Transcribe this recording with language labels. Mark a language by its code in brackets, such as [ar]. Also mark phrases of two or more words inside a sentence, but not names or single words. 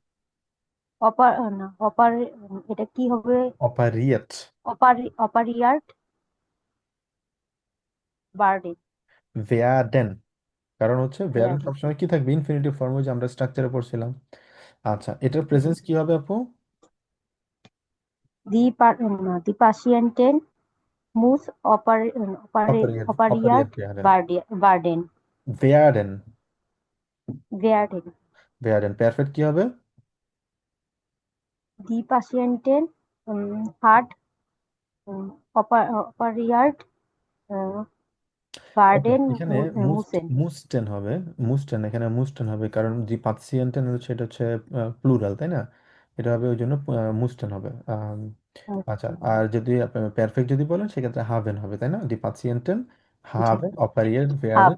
[bn] এটা কি হবে? [de] অপারিয়েট Operiert werden. [bn] ভেয়াডেন, কারণ হচ্ছে ভেয়াডেন [de] Werden. [bn] সবসময় কি থাকবে? [en] infinitive form, [bn] যে আমরা স্ট্রাকচারে পড়ছিলাম। আচ্ছা, এটার প্রেজেন্স কি হবে আপু? [de] Die Patientin muss অপারিয়েট operiert ভেয়াডেন werden. ভেয়াডেন Werden. ভেয়াডেন পারফেক্ট কি হবে? Die Patientin hat operiert ওকে, werden [bn] এখানে [de] müssen. [bn] মুস্টেন হবে, মুস্টেন, এখানে মুস্টেন হবে কারণ যে পাৎসিয়েন্টেন হচ্ছে এটা হচ্ছে প্লুরাল, তাই না? এটা হবে ওই জন্য মুস্টেন হবে। আচ্ছা, আর যদি পারফেক্ট যদি বলেন সেক্ষেত্রে হাভেন হবে, তাই না? [de] die Patientinnen haben operiert werden